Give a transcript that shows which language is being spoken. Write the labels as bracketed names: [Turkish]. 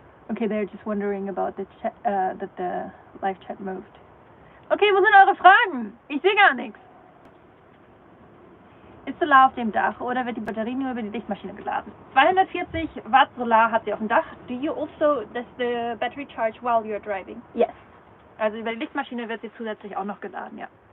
[English] Okay, they're just wondering about the chat, that the live chat moved. [German] Okay, wo sind eure Fragen? Ich sehe gar nichts. Ist Solar auf dem Dach oder wird die Batterie nur über die Lichtmaschine geladen? 240 Watt Solar hat sie auf dem Dach. [English] Do you also, does the battery charge while you're driving? Yes. [German] Also über die Lichtmaschine wird sie zusätzlich auch noch geladen, ja.